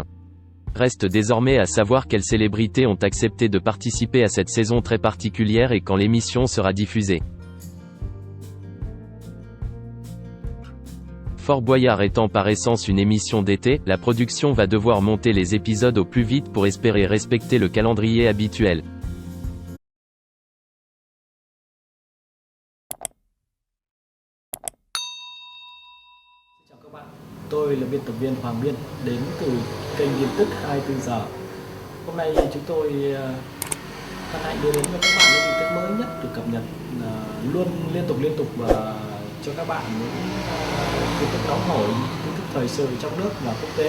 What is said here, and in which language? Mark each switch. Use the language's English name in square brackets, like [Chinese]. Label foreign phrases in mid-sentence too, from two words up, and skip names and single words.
[French] Reste désormais à savoir quelles célébrités ont accepté de participer à cette saison très particulière et quand l'émission sera diffusée. Fort Boyard étant par essence une émission d'été, la production va devoir monter les épisodes au plus vite pour espérer respecter le calendrier habituel. [Vietnamese] Chào các bạn, tôi là biên tập viên Hoàng Biên đến từ kênh tin tức 24 giờ. Hôm nay chúng tôi hân hạnh đưa đến cho các bạn những tin tức mới nhất được cập nhật luôn liên tục cho các bạn những tin tức nóng hổi, tin tức thời sự trong nước và quốc tế.